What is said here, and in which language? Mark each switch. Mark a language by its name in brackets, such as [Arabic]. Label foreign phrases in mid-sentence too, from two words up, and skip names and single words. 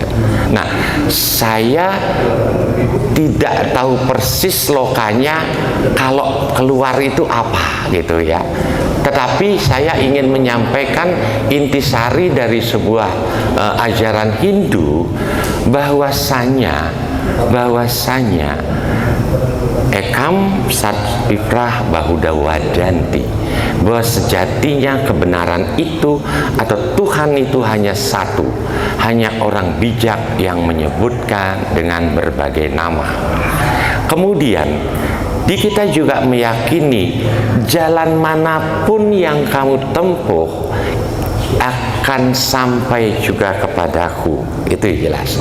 [Indonesian] Nah, saya tidak tahu persis lokanya kalau keluar itu apa gitu ya, tetapi saya ingin menyampaikan intisari dari sebuah ajaran Hindu bahwasanya [Sanskrit] ekam sat viprah bahuda wadanti, [Indonesian] bahwa sejatinya kebenaran itu atau Tuhan itu hanya satu, hanya orang bijak yang menyebutkan dengan berbagai nama. Kemudian di kita juga meyakini jalan manapun yang kamu tempuh akan sampai juga kepadaku, itu jelas.